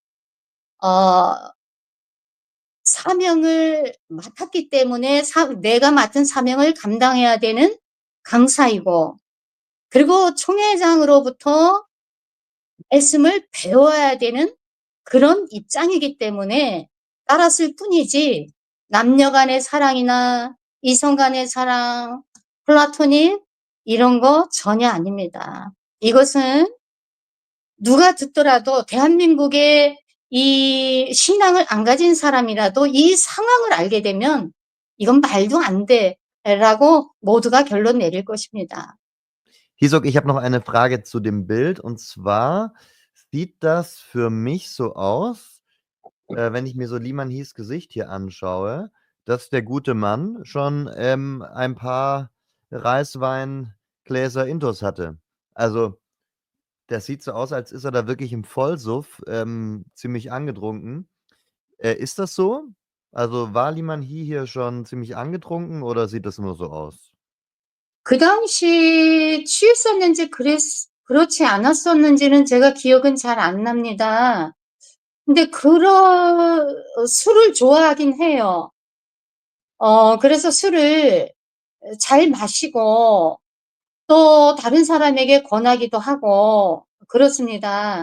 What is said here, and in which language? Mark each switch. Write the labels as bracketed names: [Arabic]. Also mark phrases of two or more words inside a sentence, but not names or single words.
[Korean] 사명을 맡았기 때문에 내가 맡은 사명을 감당해야 되는 강사이고, 그리고 총회장으로부터 말씀을 배워야 되는 그런 입장이기 때문에 따랐을 뿐이지, 남녀 간의 사랑이나 이성 간의 사랑, 플라토닉 이런 거 전혀 아닙니다. 이것은 누가 듣더라도, 대한민국의 이 신앙을 안 가진 사람이라도 이 상황을 알게 되면 이건 말도 안 돼라고 모두가 결론 내릴 것입니다. [German] Hisok, ich habe noch eine Frage zu dem Bild, und zwar sieht das für mich so aus, wenn ich mir so Liman His Gesicht hier anschaue, dass der gute Mann schon ein paar Reiswein Gläser Intus hatte. Also, das sieht so aus, als ist er da wirklich im Vollsuff, ziemlich angetrunken. Ist das so? Also, war Lee Man-hee hier schon ziemlich angetrunken oder sieht das nur so aus? [Korean] 그 당시 취했었는지 그렇지 않았었는지는 제가 기억은 잘 안 납니다. 근데 술을 좋아하긴 해요. 그래서 술을 잘 마시고 또 다른 사람에게 권하기도 하고 그렇습니다.